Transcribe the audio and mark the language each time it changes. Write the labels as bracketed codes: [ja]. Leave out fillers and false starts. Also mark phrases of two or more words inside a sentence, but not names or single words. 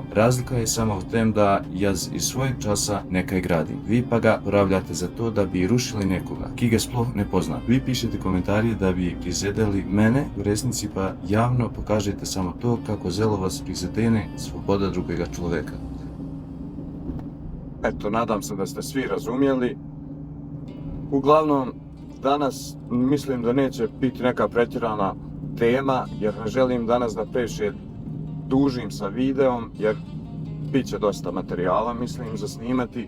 [sl] Razlika je samo v tem, da jaz iz svojeg časa nekaj gradim. Vi pa ga uporabljate za to, da bi rušili nekoga, ki ga sploh ne pozna. Vi pišete komentarje, da bi prizadeli mene, v resnici pa javno pokažete samo to, kako zelo vas prizadene svoboda drugega človeka. [bs] Eto, nadam se da ste svi razumjeli. Uglavnom, danas mislim da neće biti neka pretjerana tema, jer ne želim danas da previše dužim sa videom, jer bit će dosta materijala, mislim, za snimati.